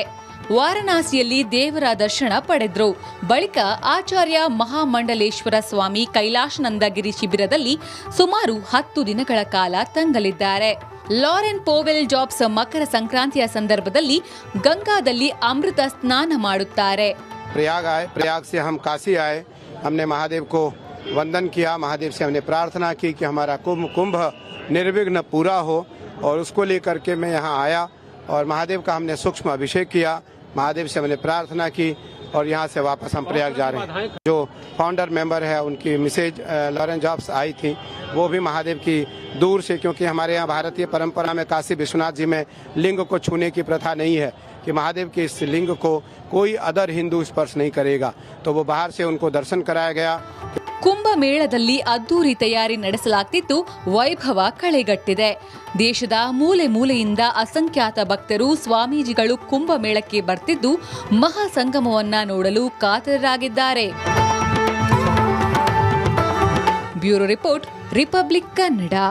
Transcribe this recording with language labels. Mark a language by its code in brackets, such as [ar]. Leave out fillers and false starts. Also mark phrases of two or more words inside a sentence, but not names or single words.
[kn] ವಾರಣಾಸಿಯಲ್ಲಿ ದೇವರ ದರ್ಶನ ಪಡೆದ್ರು. ಬಳಿಕ ಆಚಾರ್ಯ ಮಹಾಮಂಡಲೇಶ್ವರ ಸ್ವಾಮಿ ಕೈಲಾಶನಂದಗಿರಿ ಶಿಬಿರದಲ್ಲಿ ಸುಮಾರು 10 ದಿನಗಳ ಕಾಲ ತಂಗಲಿದ್ದಾರೆ. ಲಾರೆನ್ ಪೋವೆಲ್ ಜಾಬ್ಸ್ ಮಕರ ಸಂಕ್ರಾಂತಿಯ ಸಂದರ್ಭದಲ್ಲಿ ಗಂಗಾದಲ್ಲಿ ಅಮೃತ ಸ್ನಾನ ಮಾಡುತ್ತಾರೆ. [hi] प्रयाग से हम काशी आए, हमने महादेव को वंदन किया, महादेव से हमने प्रार्थना की कि हमारा कुंभ निर्विघ्न पूरा हो, और उसको लेकर के मैं यहाँ आया और महादेव का हमने सूक्ष्म अभिषेक किया, महादेव से हमने प्रार्थना की और यहाँ से वापस हम प्रयाग जा रहे हैं. जो [en] founder member [hi] है उनकी मिसेज लॉरेन जॉब्स आई थी, वो भी महादेव की दूर से, क्योंकि हमारे यहाँ भारतीय परंपरा में काशी विश्वनाथ जी में लिंग को छूने की प्रथा नहीं है कि महादेव के इस लिंग को कोई अदर हिंदू स्पर्श नहीं करेगा, तो वो बाहर से उनको दर्शन कराया गया. [kn] ಕುಂಭ ಮೇಳದಲ್ಲಿ ಅದ್ದೂರಿ ತಯಾರಿ ನಡೆಸಲಾಗ್ತಿದ್ದು ವೈಭವ ಕಳೆಗಟ್ಟಿದೆ. ದೇಶದ ಮೂಲೆ ಮೂಲೆಯಿಂದ ಅಸಂಖ್ಯಾತ ಭಕ್ತರು, ಸ್ವಾಮೀಜಿಗಳು ಕುಂಭ ಮೇಳಕ್ಕೆ ಬರ್ತಿದ್ದು ಮಹಾಸಂಗಮವನ್ನ ನೋಡಲು ಕಾತರರಾಗಿದ್ದಾರೆ. [en] bureau report, [kn] ರಿಪಬ್ಲಿಕ್ ಕನ್ನಡ.